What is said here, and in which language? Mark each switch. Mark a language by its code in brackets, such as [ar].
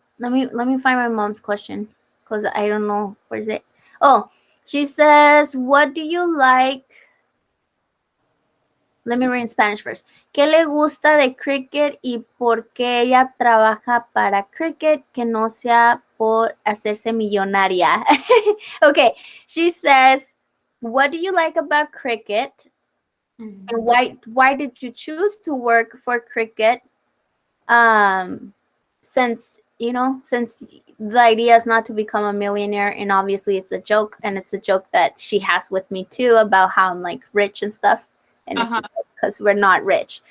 [en] Let me find my mom's question because I don't know. Where's it? Oh, she says, what do you like? Let me read in Spanish first. [es] ¿Qué le gusta de Cricut y por qué ella trabaja para Cricut que no sea por hacerse millonaria? [en] Okay, she says, what do you like about Cricut? Mm-hmm. And why did you choose to work for Cricut? Since the idea is not to become a millionaire, and obviously it's a joke, and it's a joke that she has with me too about how I'm like rich and stuff, and it's because we're not rich.